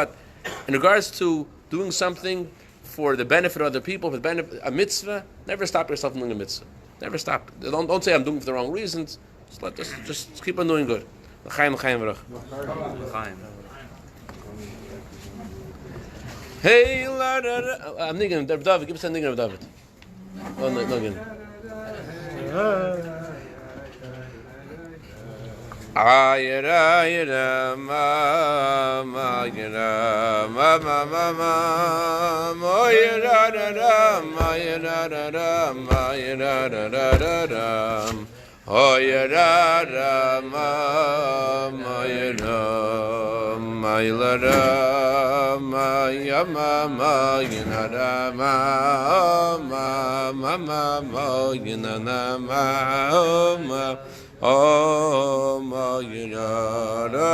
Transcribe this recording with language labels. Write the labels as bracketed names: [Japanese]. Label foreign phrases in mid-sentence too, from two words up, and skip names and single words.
[English] But in regards to doing something for the benefit of other people, for the benefit of a mitzvah, never stop yourself from doing a mitzvah. Never stop. Don't say I'm doing it for the wrong reasons. Just keep on doing good. [Hebrew] L'chaim v'rach. [English] Hey, I'm thinking of David. Give us a thinking of David. Oh, no, again. Ayira, ma, ayira, ma, ayira, ma, ayira, oh, yara, ma, yara, ma, yara, ma, yama, ma, yara, ma, yara, ma, oh, ma, yara,